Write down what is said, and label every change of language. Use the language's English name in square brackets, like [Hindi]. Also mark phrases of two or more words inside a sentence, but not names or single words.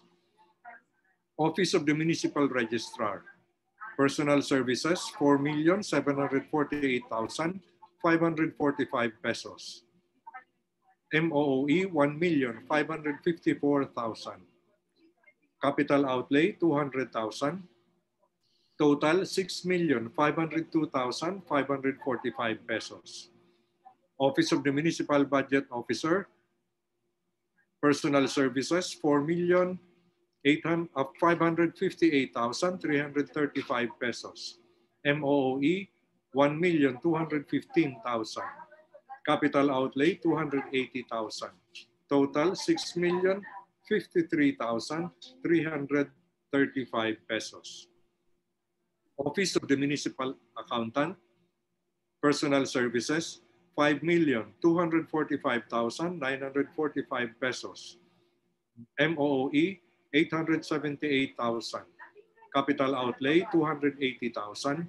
[English] Office of the Municipal Registrar, Personal Services, 4,748,545 pesos. MOOE, 1,554,000. Capital outlay, 200,000. Total, 6,502,545 pesos. Office of the Municipal Budget Officer, Personal Services, 4,558,335 pesos. MOOE, 1,215,000. Capital outlay, 280,000. Total, 6,053,335 pesos. Office of the Municipal Accountant, Personal Services, 5,245,945 pesos. MOOE, 878,000. Capital outlay, 280,000.